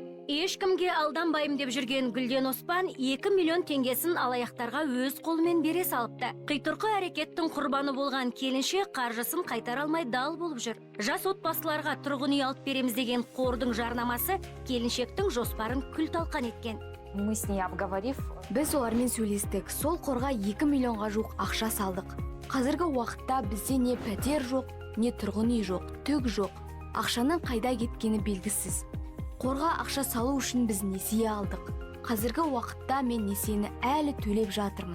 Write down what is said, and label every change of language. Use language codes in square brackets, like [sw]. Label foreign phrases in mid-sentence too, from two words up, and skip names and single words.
[kk] Ешкімге алданбайым деп жүрген Гүлден Оспан 2 миллион теңгесін алаяқтарға өз қолымен бере салыпты. Қитұрқы әрекеттің құрбаны болған келіншек қаржысын қайтара алмай дал болып жүр. Жас отбасыларға тұрғын үй алып береміз деген қордың жарнамасы келіншектің жоспарын күл талқан еткен. [ru] Мы с ней обговорив, [kk] Біз олармен сөйлестік. Сол қорға 2 миллионға жуық ақша салдық. Қазіргі уақытта бізде не пәтер жоқ, не тұрғын үй жоқ, түк жоқ. Ақшаның қайда кеткені белгісіз. Қорға ақша салу үшін біз несие алдық. Қазіргі уақытта мен несиені әлі төлеп жатырмын.